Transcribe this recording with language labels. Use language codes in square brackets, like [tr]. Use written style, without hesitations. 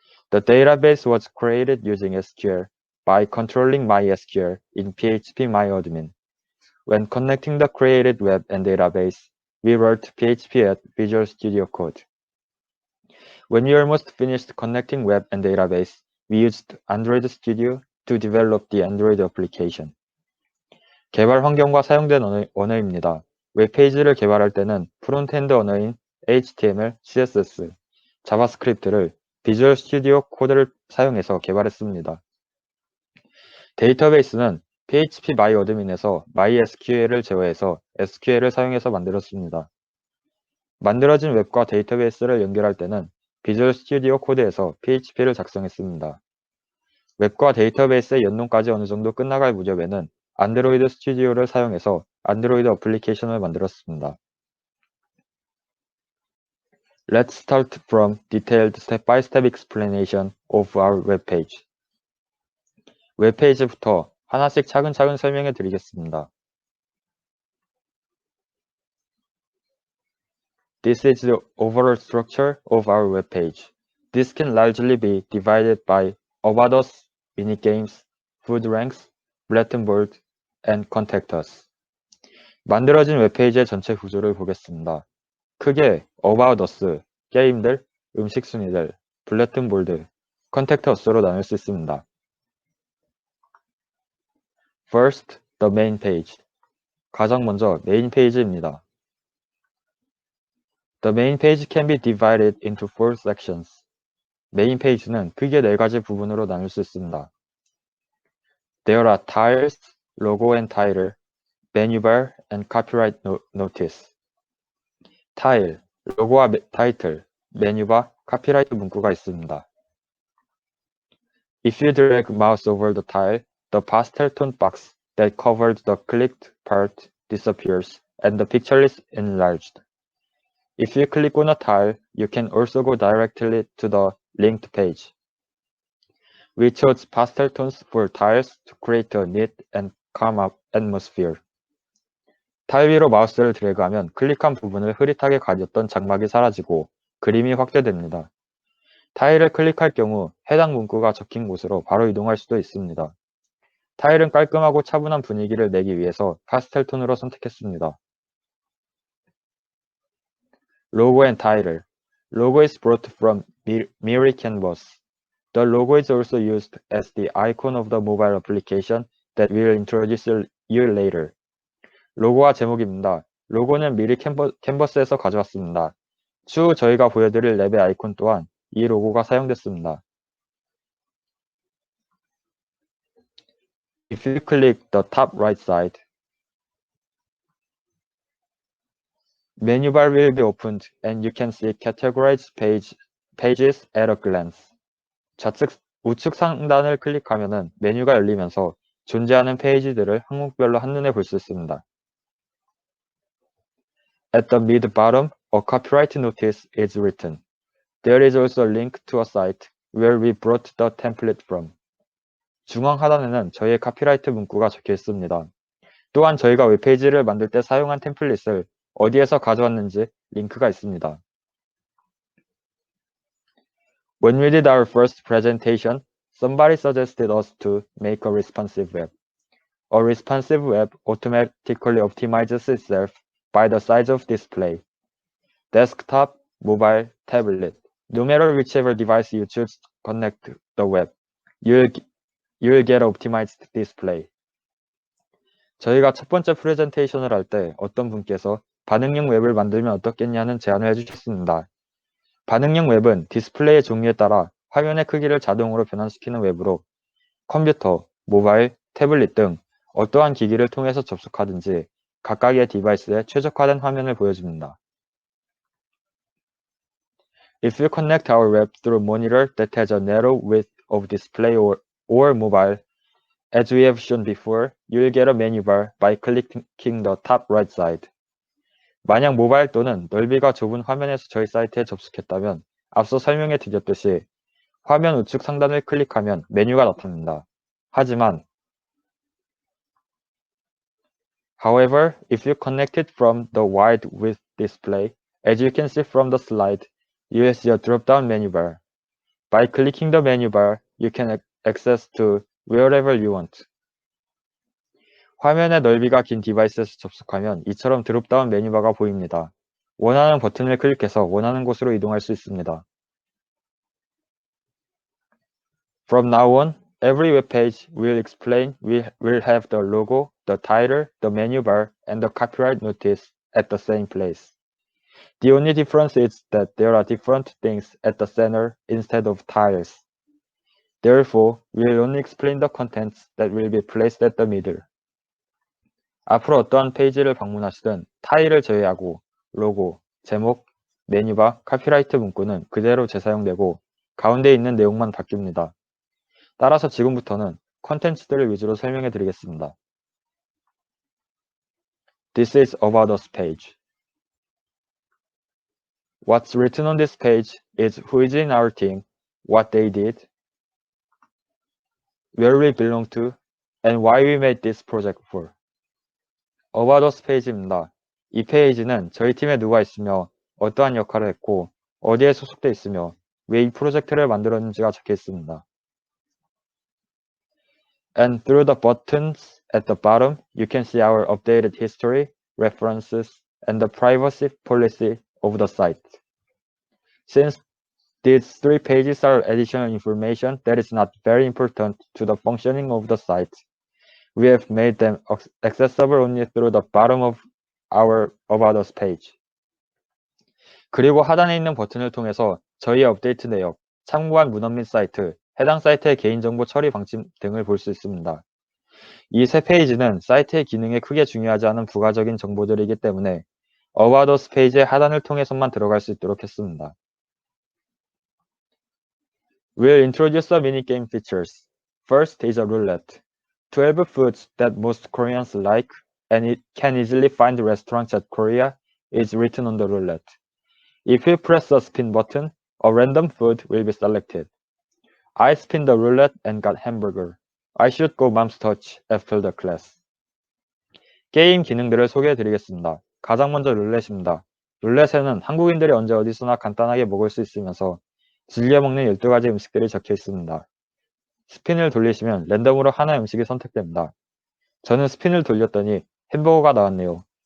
[en] The database was created using SQL by controlling MySQL in phpMyAdmin. When connecting the created web and database, we wrote PHP at Visual Studio Code. When we almost finished connecting web and database, we used Android Studio to develop the Android application. [ko] 개발 환경과 사용된 언어입니다. 웹페이지를 개발할 때는 프론트엔드 언어인 HTML, CSS, 자바스크립트를 비주얼 스튜디오 코드를 사용해서 개발했습니다. 데이터베이스는 phpMyAdmin에서 MySQL을 제어해서 SQL을 사용해서 만들었습니다. 만들어진 웹과 데이터베이스를 연결할 때는 비주얼 스튜디오 코드에서 PHP를 작성했습니다. 웹과 데이터베이스의 연동까지 어느 정도 끝나갈 무렵에는 안드로이드 스튜디오를 사용해서 안드로이드 어플리케이션을 만들었습니다. [en] Let's start from detailed step-by-step explanation of our web page. [ko] 웹페이지부터 하나씩 차근차근 설명해 드리겠습니다. [en] This is the overall structure of our web page. This can largely be divided by About Us, minigames, food ranks, bulletin board, and contact us. [ko] 만들어진 웹페이지의 전체 구조를 보겠습니다. 크게 About Us, 게임들, 음식 순위들, bulletin board, contact us로 나눌 수 있습니다. [en] First, the main page. [ko] 가장 먼저 메인 페이지입니다. [en] The main page can be divided into 4 sections. [ko] 메인 페이지는 크게 4가지 부분으로 나눌 수 있습니다. [en] There are tiles, logo and title, menu bar, and copyright notice. [ko] 타일, 로고와 타이틀, 메뉴바, 카피라이트 문구가 있습니다. [en] If you drag mouse over the tile, the pastel tone box that covered the clicked part disappears and the picture is enlarged. If you click on a tile, you can also go directly to the linked page. We chose pastel tones for tiles to create a neat and calm atmosphere. [ko] 타일 위로 마우스를 드래그하면 클릭한 부분을 흐릿하게 가렸던 장막이 사라지고 그림이 확대됩니다. 타일을 클릭할 경우 해당 문구가 적힌 곳으로 바로 이동할 수도 있습니다. 타일은 깔끔하고 차분한 분위기를 내기 위해서 파스텔 톤으로 선택했습니다. [en] Logo and title. Logo is brought from Miri Canvas. The logo is also used as the icon of the mobile application that we'll introduce you later. [ko] 로고와 제목입니다. 로고는 미리 캔버스에서 가져왔습니다. 추후 저희가 보여드릴 랩의 아이콘 또한 이 로고가 사용됐습니다. [en] If you click the top right side, menu bar will be opened and you can see categorized pages at a glance. [ko] 우측 상단을 클릭하면 메뉴가 열리면서 존재하는 페이지들을 항목별로 한눈에 볼 수 있습니다. [en] At the mid-bottom, a copyright notice is written. There is also a link to a site where we brought the template from. [ko] 중앙 하단에는 저희의 카피라이트 문구가 적혀 있습니다. 또한 저희가 웹페이지를 만들 때 사용한 템플릿을 어디에서 가져왔는지 링크가 있습니다. [en] When we did our first presentation, somebody suggested us to make a responsive web. A responsive web automatically optimizes itself by the size of display. Desktop, mobile, tablet. No matter whichever device you choose to connect to the web, you'll get optimized display. [ko] 저희가 첫 번째 프레젠테이션을 할 때 어떤 분께서 반응형 웹을 만들면 어떻겠냐는 제안을 해주셨습니다. 반응형 웹은 디스플레이의 종류에 따라 화면의 크기를 자동으로 변환시키는 웹으로 컴퓨터, 모바일, 태블릿 등 어떠한 기기를 통해서 접속하든지 각각의 디바이스에 최적화된 화면을 보여줍니다. [en] If you connect our web through a monitor that has a narrow width of display or mobile, as we have shown before, you'll get a menu bar by clicking the top right side. [ko] 만약 모바일 또는 넓이가 좁은 화면에서 저희 사이트에 접속했다면 앞서 설명해 드렸듯이 화면 우측 상단을 클릭하면 메뉴가 나타납니다. 하지만 [en] However, if you connect it from the wide width display, as you can see from the slide, you will see a drop-down menu bar. By clicking the menu bar, you can access to wherever you want. [ko] 화면의 넓이가 긴 디바이스에서 접속하면 이처럼 드롭다운 메뉴바가 보입니다. 원하는 버튼을 클릭해서 원하는 곳으로 이동할 수 있습니다. [en] From now on, every web page will have the logo, the title, the menu bar, and the copyright notice at the same place. The only difference is that there are different things at the center instead of tiles. Therefore, we will only explain the contents that will be placed at the middle. [ko] 앞으로 어떠한 페이지를 방문하시든 타일을 제외하고 로고, 제목, 메뉴바, 카피라이트 문구는 그대로 재사용되고 가운데 있는 내용만 바뀝니다. 따라서 지금부터는 컨텐츠들을 위주로 설명해 드리겠습니다. [en] This is About Us page. What's written on this page is who is in our team, what they did, where we belong to, and why we made this project for. [ko] About Us 페이지입니다. 이 페이지는 저희 팀에 누가 있으며 어떠한 역할을 했고 어디에 소속돼 있으며 왜 이 프로젝트를 만들었는지가 적혀 있습니다. [en] And through the buttons at the bottom, you can see our updated history, references, and the privacy policy of the site. Since these 3 pages are additional information that is not very important to the functioning of the site, we have made them accessible only through the bottom of our About Us page. [ko] 그리고 하단에 있는 버튼을 통해서 저희의 업데이트 내역, 참고한 문헌 및 사이트, 해당 사이트의 개인정보 처리 방침 등을 볼 수 있습니다. 이 세 페이지는 사이트의 기능에 크게 중요하지 않은 부가적인 정보들이기 때문에 About Us 페이지의 하단을 통해서만 들어갈 수 있도록 했습니다. [en] We'll introduce the minigame features. First is a roulette. 12 foods that most Koreans like and it can easily find restaurants at Korea is written on the roulette. If you press the spin button, a random food will be selected. I spin the roulette and got hamburger. I should go mom's touch after the class. [ko] 게임 기능들을 소개해 드리겠습니다. 가장 먼저 룰렛입니다. 룰렛에는 한국인들이 언제 어디서나 간단하게 먹을 수 있으면서 즐겨 먹는 12가지 음식들이 적혀 있습니다. 스핀을 돌리시면 랜덤으로 하나의 음식이 선택됩니다. 저는 스핀을 돌렸더니 햄버거가 나왔네요.